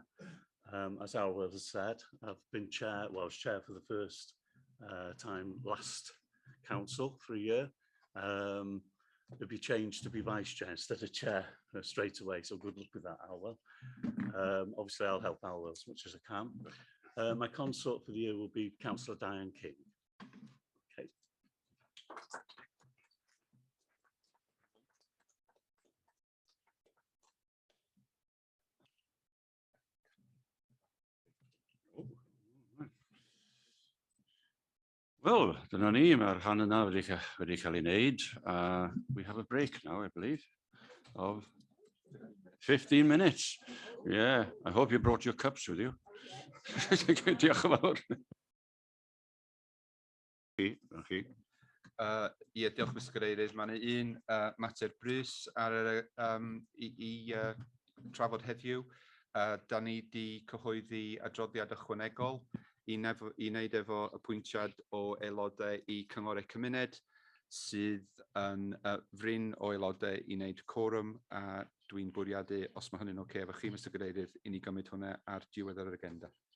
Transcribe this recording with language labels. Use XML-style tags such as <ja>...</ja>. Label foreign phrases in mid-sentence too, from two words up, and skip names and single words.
<en>As Arwel has said, I've been chair, well, I was chair for the first time last council for a year. It'll be changed to be Vice Chair instead of Chair straight away, so good luck with that, Arwel. Obviously, I'll help Arwel as much as I can. My consort for the year will be Councillor Diane King. Okay.</en> <cy>Wel, dyna ni, mae'r rhan yna wedi cael ei wneud.</cy> <en>We have a break now, I believe, of 15 minutes. Yeah, I hope you brought your cups with you.</en> <cy>Diolch yn fawr. Ie, diolch Mr Cadeirydd. Mae yna un mater BRYS i trafod heddiw. Da ni wedi cyhoeddi adroddiad ychwanegol i wneud efo apwyntiad o aelodau i cyngorau cymuned sydd yn fryn o aelodau i wneud cwrwm, a dwi'n bwriadu, os mae hynny'n oce efo chi, Mr Cadeirydd, i ni gymryd hwnna ar diwedd yr agenda.</cy>